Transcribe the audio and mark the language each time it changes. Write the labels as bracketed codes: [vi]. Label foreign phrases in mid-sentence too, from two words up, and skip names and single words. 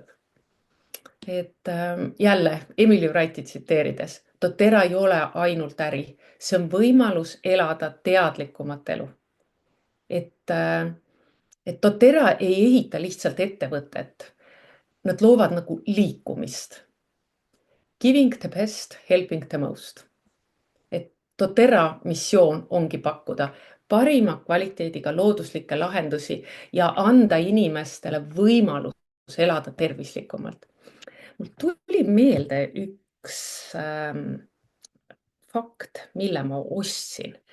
[et] Et jälle Emily Wrighti tsiteerides, doTERRA ei ole ainult äri, see on võimalus elada teadlikumat elu. Et doTERRA ei ehita lihtsalt ettevõtet, nad loovad nagu liikumist. [en] Giving the best, helping the most. [et] Et doTERRA missioon ongi pakkuda parima kvaliteediga looduslikke lahendusi ja anda inimestele võimalus elada tervislikumalt. Mul tuli meelde üks fakt, mille ma ostsin,